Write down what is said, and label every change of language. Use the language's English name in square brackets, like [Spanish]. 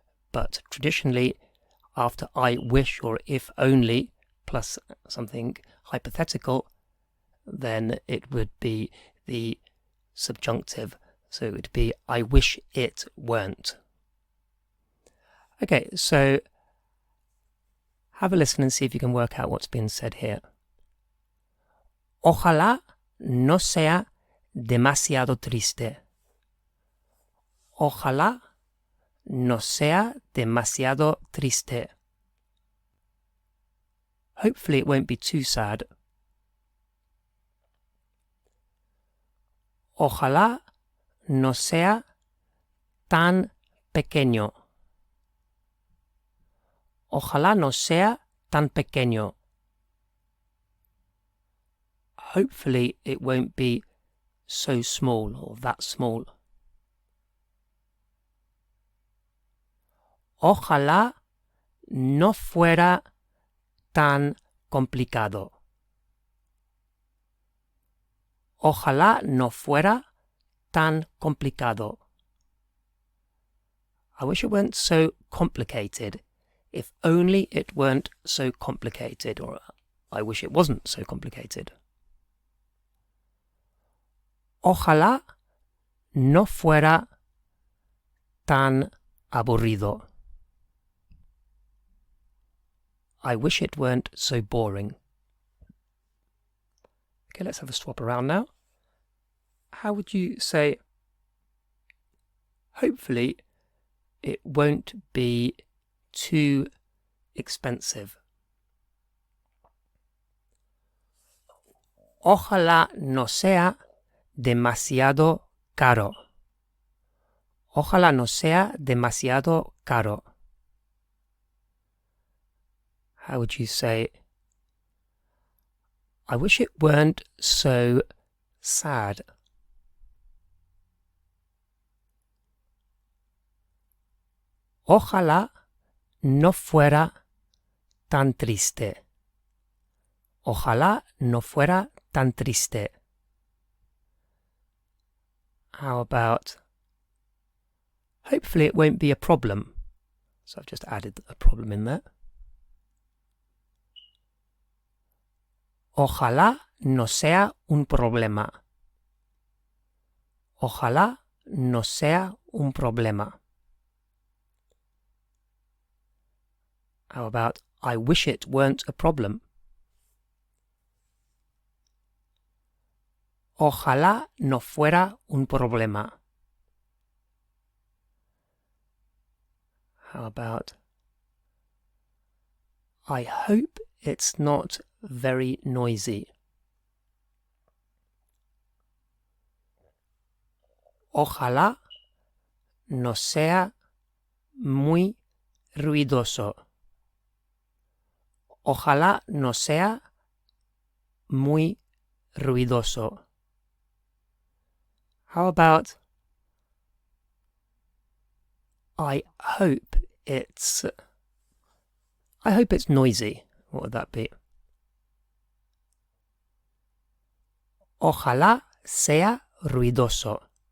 [English] But traditionally, after I wish or if only, plus something hypothetical, then it would be the subjunctive. So it would be, I wish it weren't. Okay, so Have a listen and see if you can work out what's being said here. [Spanish] Ojalá no sea demasiado triste. Ojalá no sea demasiado triste. [English] Hopefully it won't be too sad. [Spanish] Ojalá no sea tan pequeño. Ojalá no sea tan pequeño. [English] Hopefully it won't be so small or that small. [Spanish] Ojalá no fuera tan complicado. Ojalá no fuera tan complicado. [English] I wish it weren't so complicated. If only it weren't so complicated, or I wish it wasn't so complicated. [Spanish] Ojalá no fuera tan aburrido. [English] I wish it weren't so boring. Okay, let's have a swap around now. How would you say, hopefully it won't be too expensive? [Spanish] Ojalá no sea demasiado caro. Ojalá no sea demasiado caro. [English] How would you say, I wish it weren't so sad. [Spanish] Ojalá no fuera tan triste. Ojalá no fuera tan triste. [English] How about, hopefully it won't be a problem. So I've just added a problem in there. [Spanish] Ojalá no sea un problema. Ojalá no sea un problema. [English] How about, I wish it weren't a problem. [Spanish] Ojalá no fuera un problema. [English] How about, I hope it's not very noisy. [Spanish] Ojalá no sea muy ruidoso. Ojalá no sea muy ruidoso. [English] How about, I hope it's noisy. What would that be? [Spanish] Ojalá sea ruidoso.